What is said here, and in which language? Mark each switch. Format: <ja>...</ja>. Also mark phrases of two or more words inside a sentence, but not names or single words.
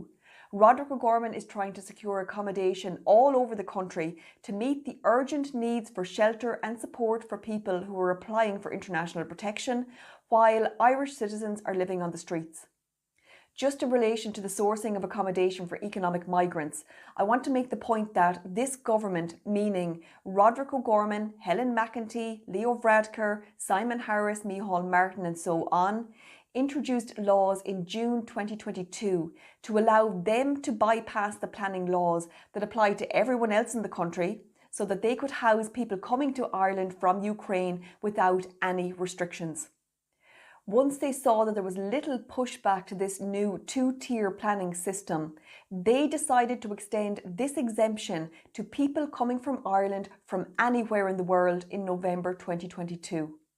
<en>Roderick O'Gorman is trying to secure accommodation all over the country to meet the urgent needs for shelter and support for people who are applying for international protection, while Irish citizens are living on the streets. Just in relation to the sourcing of accommodation for economic migrants, I want to make the point that this government, meaning Roderick O'Gorman, Helen McEntee, Leo Varadkar, Simon Harris, Micheál Martin and so on, introduced laws in June 2022 to allow them to bypass the planning laws that apply to everyone else in the country, so that they could house people coming to Ireland from Ukraine without any restrictions. Once they saw that there was little pushback to this new 2-tier planning system, they decided to extend this exemption to people coming from Ireland from anywhere in the world in November 2022.</en>